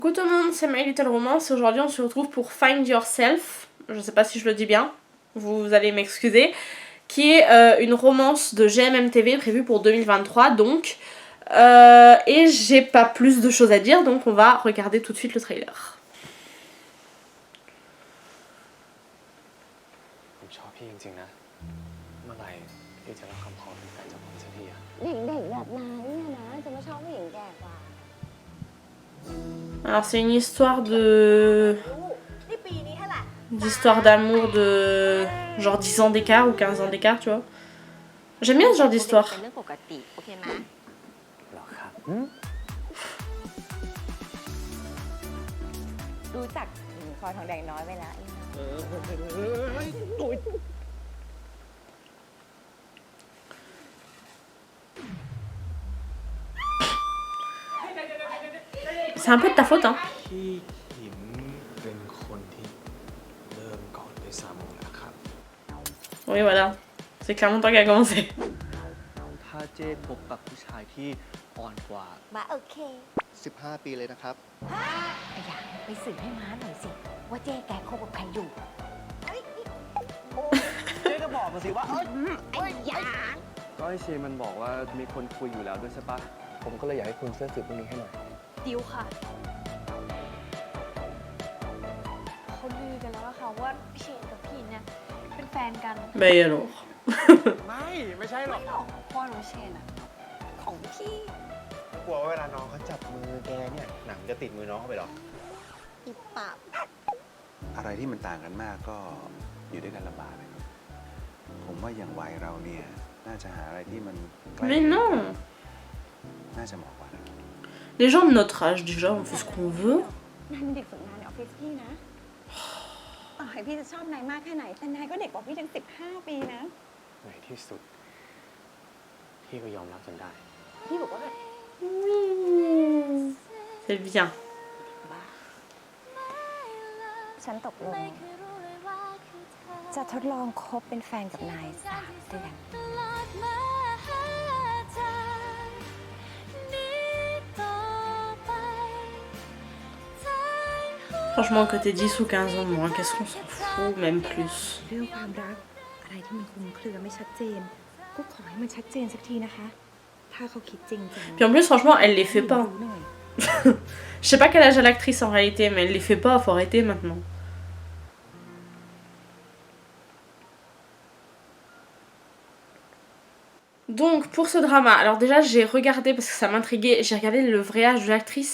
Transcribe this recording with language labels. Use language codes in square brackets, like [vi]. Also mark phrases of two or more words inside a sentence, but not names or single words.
[fr] Coucou tout le monde, c'est My Little Romance et aujourd'hui on se retrouve pour Find Yourself, je sais pas si je le dis bien, vous allez m'excuser, qui est une romance de GMMTV prévue pour 2023 donc, et j'ai pas plus de choses à dire donc on va regarder tout de suite le trailer. [th] ผมชอบพี่จริงๆนะเมื่อไหร่พี่จะรับคำขอเป็นแฟนจากผมสักทีอะ เด็กๆแบบนายเนี่ยนะจะมาชอบผู้หญิงแก่กว่า [fr] Alors c'est une histoire de... [th] นี่ปีนี้เท่าไหร่ [fr] d'histoire d'amour de genre 10 ans d'écart ou 15 ans d'écart tu vois. J'aime bien ce genre d'histoire. [th] เป็นเรื่องปกติโอเคไหม หรอครับ รู้จักหญิงพลอยทองแดงน้อยไปแล้ว [fr] C'est un peu de ta faute hein. [th] พี่ขิมเป็นคนที่เริ่มก่อนด้วยซ้ำนะครับ [fr] Oui voilà, c'est clairement toi qui a commencé. [th] ถ้าเจ๊พบกับผู้ชายที่อ่อนกว่า มาโอเค 15 ปีเลยนะครับ ไอ้ยาไปสืบให้ม้าหน่อยสิว่าเจ๊แกคบกับใครอยู่ เจ๊ก็บอกมาสิว่า ไอ้ยา ก็ไอเชนมันบอกว่ามีคนคุยอยู่แล้วด้วยใช่ปะผมก็เลยอยากให้คุณช่วยสืบเรื่องนี้ให้หน่อย ดิวค่ะเขาลือกันแล้วอะค่ะว่าพี่เชนกับพี่เนี่ยเป็นแฟนกัน [fr] Bah et alors [th] ไม่ใช่หรอก ไม่หรอกพ่อหนูเชนอะของพี่ กลัวว่าเวลาน้องเขาจับมือแกเนี่ย หนังจะติดมือน้องเข้าไปหรอ อีปาก อะไรที่มันต่างกันมากก็อยู่ด้วยกันลำบากนะครับผมว่าอย่างวัยเราเนี่ยน่าจะหาอะไรที่มันใกล้ [fr] Mais non. [th] น่าจะเหมาะกว่านะ [fr] Les gens de notre âge déjà on fait ce qu'on veut. [th] นายเป็นเด็กฝึกงานในออฟฟิศพี่นะต่อให้พี่จะชอบนายมากแค่ไหนแต่นายก็เด็กกว่าพี่ตั้ง15 ปีนะ ในที่สุด พี่ก็ยอมรับจนได้ พี่บอกว่า [fr] C'est bien. [th] ฉันตกลงจะทดลองคบเป็นแฟนกับนาย3 เดือน [fr] Franchement que t'aies 10 ou 15 ans de moins, qu'est-ce qu'on s'en fout, même plus. [th] เรื่องความรักอะไรที่มันคลุมเครือไม่ชัดเจนก็ขอให้มันชัดเจนสักทีนะคะ ถ้าเขาคิดจริงจัง [fr] Puis en plus franchement elle les fait pas. [th] รู้หน่อย [fr] Je sais pas quel âge a l'actrice en réalité mais elle les fait pas, faut arrêter maintenant. Donc pour ce drama, alors déjà j'ai regardé parce que ça m'intriguait, j'ai regardé le vrai âge de l'actrice.